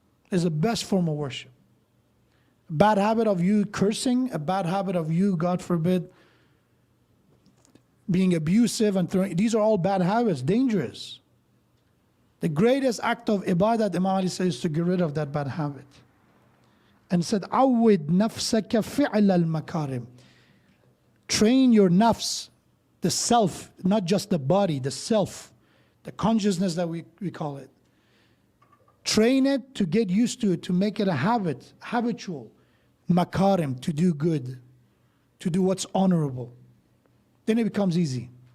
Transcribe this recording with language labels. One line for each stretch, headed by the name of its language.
English: It's the best form of worship. A bad habit of you cursing, a bad habit of you, God forbid, being abusive and throwing. These are all bad habits, dangerous. The greatest act of ibadat, Imam Ali says, is to get rid of that bad habit. And said,
Arabic: عود نفسك فعل المكارم.
English: Train your nafs, the self, not just the body, the self, the consciousness that we call it. Train it to get used to it, to make it a habit, habitual. Makarim, to do good, to do what's honorable. Then it becomes easy.